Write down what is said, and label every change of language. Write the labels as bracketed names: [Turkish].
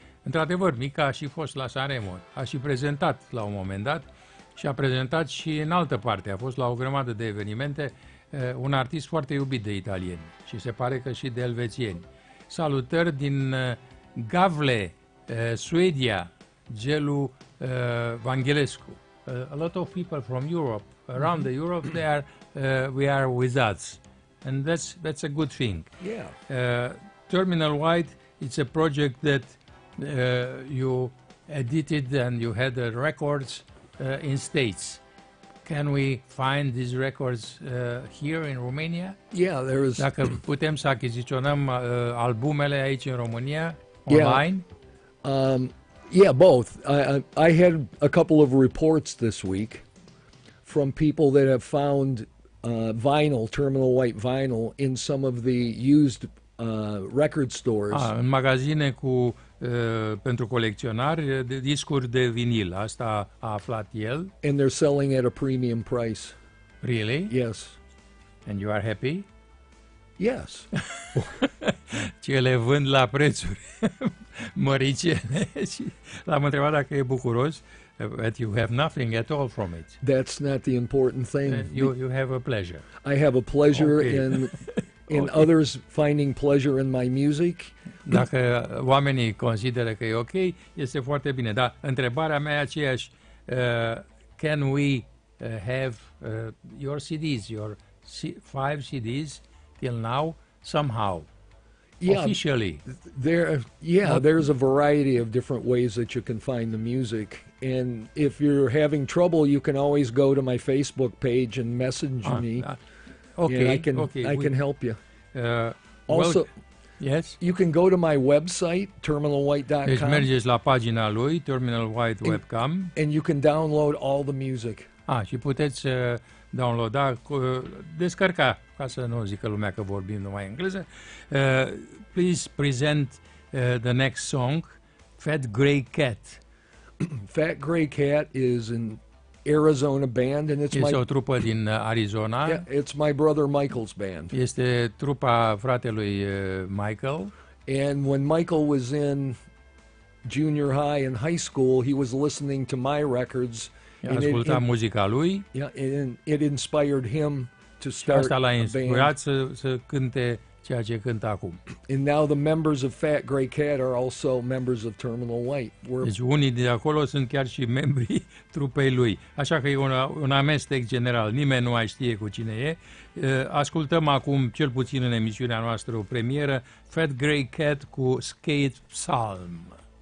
[Romanian] Într-adevăr, Mica a și fost la Sanremo, a și prezentat la un moment dat și a prezentat și în altă parte, a fost la o grămadă de evenimente, un artist foarte iubit de italieni și se pare că și de elvețieni. Salutări din Gavle, Suedia, Gelu Vanghelescu. [English] A lot of people from Europe, around the Europe, they are, we are with us. And that's a good thing. Yeah. Terminal White, it's a project that you edited and you had the records in States. Can we find these records here in Romania? Yeah, there is. [Romanian] Dacă putem să achiziționăm albumele aici în România, online? [English] Yeah, both. I had a couple of reports this week from people that have found vinyl, Terminal White vinyl, in some of the used record stores. [Romanian] Ah, în magazine cu pentru colecționari de discuri de vinil. Asta a aflat el. [English] And they're selling at a premium price. Really? Yes. And you are happy? Yes. [Romanian] Ce le vând la prețuri măricene. Și l-am întrebat dacă e bucuros. [English] But you have nothing at all from it. That's not the important thing. You have a pleasure. I have a pleasure in okay. Others finding pleasure in my music. [Romanian] Dacă oamenii consideră că e ok, este foarte bine. Dar întrebarea mea e aceeași. [English] Can we have your CDs, your five CDs till now somehow? Yeah, officially. There's a variety of different ways that you can find the music. And if you're having trouble, you can always go to my Facebook page and message me. I can help you. Also, well, yes, you can go to my website, terminalwhite.com. [Romanian] Deci mergeți la pagina lui, Terminal White Webcam. [English] And you can download all the music. [Romanian] Ah, și puteți downloada, descărca, ca să nu zică lumea că vorbim numai engleză. [English] Please present the next song, Fat Grey Cat. Fat Grey Cat is an Arizona band, and [Romanian] este o trupă din Arizona. [English] Yeah, it's my brother Michael's band. [Romanian] Este trupa fratelui Michael. [English] And when Michael was in junior high and high school, he was listening to my records. [Romanian] Asculta muzica lui. [English] Yeah, and it inspired him to start a band. [Romanian] Asta l-a inspirat să cânte ceea ce cântă acum. [English] And now the members of Fat Grey Cat are also members of Terminal White. [Romanian] Deci unii de acolo sunt chiar și membrii trupei lui. Așa că e un amestec general. Nimeni nu mai știe cu cine e. Ascultăm acum, cel puțin în emisiunea noastră, o premieră, Fat Grey Cat cu Skate Psalm.